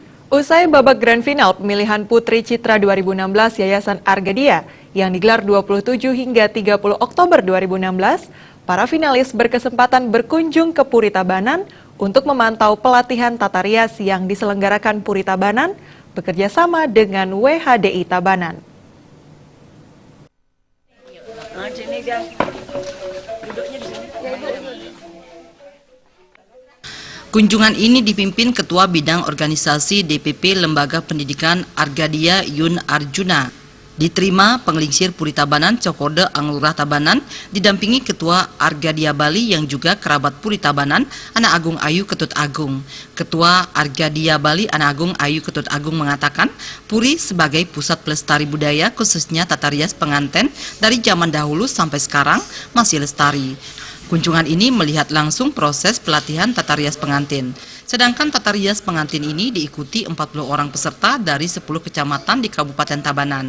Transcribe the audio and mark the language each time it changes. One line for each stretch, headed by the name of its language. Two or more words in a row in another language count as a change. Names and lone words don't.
Indonesian: Usai babak grand final pemilihan Putri Citra 2016 Yayasan Argadia yang digelar 27 hingga 30 Oktober 2016, para finalis berkesempatan berkunjung ke Puri Tabanan untuk memantau pelatihan tata rias yang diselenggarakan Puri Tabanan bekerja sama dengan WHDI Tabanan. Kunjungan ini dipimpin Ketua Bidang Organisasi DPP Lembaga Pendidikan Argadia Yun Arjuna. Diterima Penglingsir Puri Tabanan Cokorda Anglurah Tabanan didampingi Ketua Argadia Bali yang juga kerabat Puri Tabanan Ana Agung Ayu Ketut Agung. Ketua Argadia Bali Ana Agung Ayu Ketut Agung mengatakan Puri sebagai pusat pelestari budaya khususnya tata rias pengantin dari zaman dahulu sampai sekarang masih lestari. Kunjungan ini melihat langsung proses pelatihan tata rias pengantin. Sedangkan tata rias pengantin ini diikuti 40 orang peserta dari 10 kecamatan di Kabupaten Tabanan.